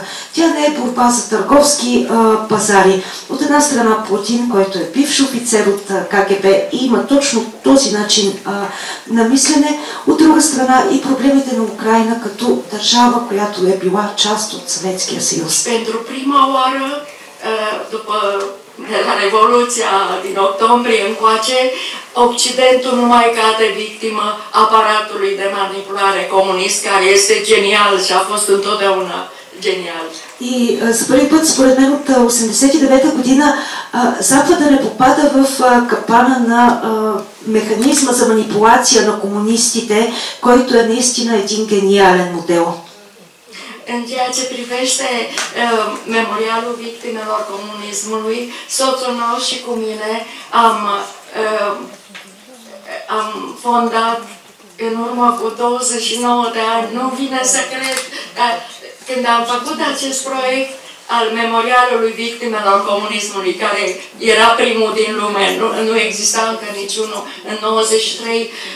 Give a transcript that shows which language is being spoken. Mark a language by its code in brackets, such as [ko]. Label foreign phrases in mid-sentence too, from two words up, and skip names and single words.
[bg] Тя не е борба за търговски пазари. От една страна Путин, който е бивш офицер от КГБ и има точно този начин на мислене, от друга страна и проблемите на Украина като държава, която е била част от Съветския съюз. [ro] Pentru prima oară, după la Revoluția din octombrie încoace, Occidentul nu mai cade victimă aparatului de manipulare comunist, care este genial și a fost întotdeauna genial. [bg] И за първи път, според мен, от 1989 година Запада не попада в капана на механизма за манипулация на комунистите, който е наистина един гениален модел. [ro] În ceea ce privește memorialul victimelor comunismului, soțul meu și cu mine am fondat în urmă cu 29 de ani, nu vine să cred, când am făcut acest proiect al memorialului victimelor comunismului, care era primul din lume, nu exista încă niciunul în 93,